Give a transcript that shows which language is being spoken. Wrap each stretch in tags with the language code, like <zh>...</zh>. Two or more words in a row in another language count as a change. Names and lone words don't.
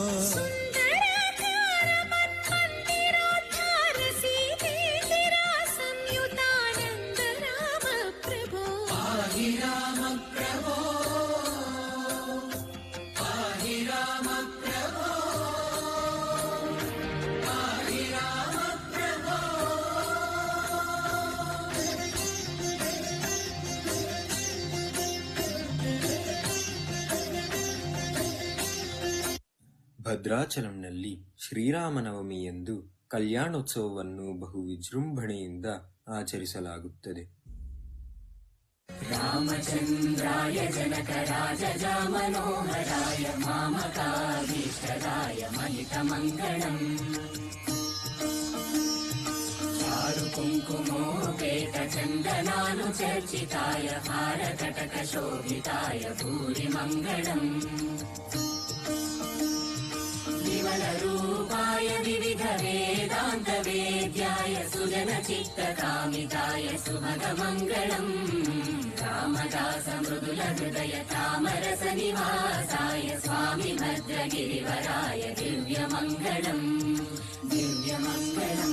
<te>సుందరాకార మన్మందిరోద్ధార సీతేందిరా సంయుతానంద రామ ప్రభో పాహి రామ ప్రభో పాహి రామ ప్రభో పాహి రామ ప్రభో</te> <kn>ಭದ್ರಾಚಲಂನಲ್ಲಿ ಶ್ರೀರಾಮನವಮಿಯಂದು ಕಲ್ಯಾಣೋತ್ಸವವನ್ನು ಬಹು ವಿಜೃಂಭಣೆಯಿಂದ ಆಚರಿಸಲಾಗುತ್ತದೆ.</kn> <te>రామచంద్రాయ జనకరాజ మనోహరాయ మామకాభీష్టదాయ మహితమంగళం చారు కుంకుమోపేత చందనాను చర్చితాయ హారకటక శోభితాయ భూరి మంగళం విమల రూపాయ వివిధ వేదాంత వేద్యాయ సుజన చిత్త కామితాయ సుభగ మంగళం రామదాస మృదుల హృదయ తామరస నివాసాయ స్వామి భద్రగిరివరాయ దివ్య మంగళం దివ్య మంగళం</te>